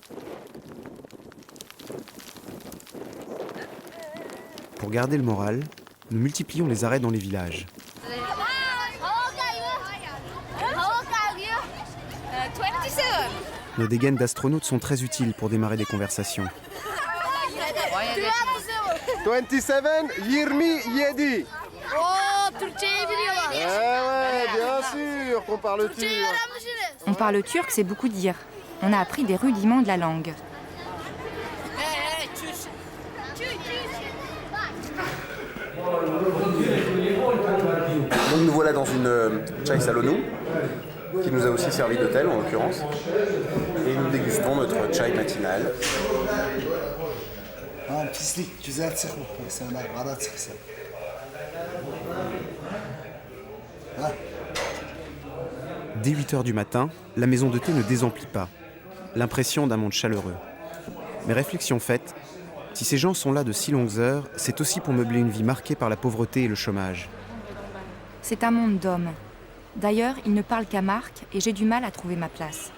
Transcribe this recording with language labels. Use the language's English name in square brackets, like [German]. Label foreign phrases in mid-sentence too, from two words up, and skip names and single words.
[French] Pour garder le moral, nous multiplions les arrêts dans les villages. Nos dégaines d'astronautes sont très utiles pour démarrer des conversations. 27, 27. [Turkish] Oo, Türkçeyi biliyorlar. [French] Ouais, bien sûr qu'on parle turc. [Turkish] Türkçeyi öğrenmişsiniz. [French] On parle turc, c'est beaucoup dire. On a appris des rudiments de la langue. Donc nous voilà dans une [Turkish] chai salonu, [French] qui nous a aussi servi d'hôtel en l'occurrence. Et nous dégustons notre chai matinale. [Turkish] Ha pislik güzel çıkmış mesela kara çıksa. Ha. [French] Dès 8 h du matin, la maison de thé ne désemplit pas. L'impression d'un monde chaleureux. Mais réflexion faite, si ces gens sont là de si longues heures, c'est aussi pour meubler une vie marquée par la pauvreté et le chômage. C'est un monde d'hommes. D'ailleurs, ils ne parlent qu'à Marc et j'ai du mal à trouver ma place.